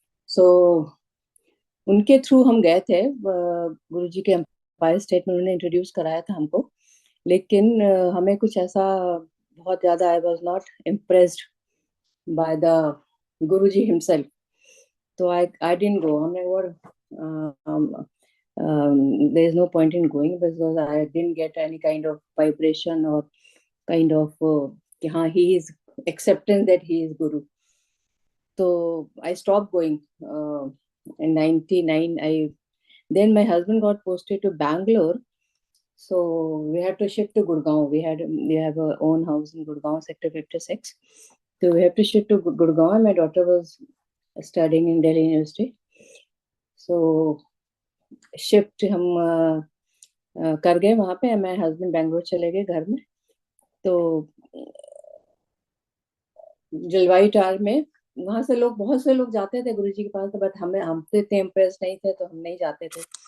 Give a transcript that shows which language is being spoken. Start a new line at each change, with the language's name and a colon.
Hindi: सो उनके थ्रू हम गए थे गुरु जी के एम्पायर स्टेट में। उन्होंने इंट्रोड्यूस कराया था हमको, लेकिन हमें कुछ ऐसा बहुत ज्यादा
English: I was not impressed by the guru ji himself. तो I didn't go.
Hindi: हमने और
English: there is no point in going because I didn't get any kind of vibration or kind of
Hindi: कि हाँ
English: he is acceptance that he is guru. So I stopped going in 99. I then my husband got posted to Bangalore, so we had to shift to Gurgaon. We have our own house in Gurgaon, Sector 56. So we have to shift to Gurgaon. My daughter was studying in Delhi University.
Hindi: So shift हम कर गए वहां पे। मैं husband Bangalore चले गए घर में। तो जलवायु टार में वहां से लोग, बहुत से लोग जाते थे गुरु जी के पास, तो बट हम तो इतने इम्प्रेस नहीं थे तो हम नहीं जाते थे।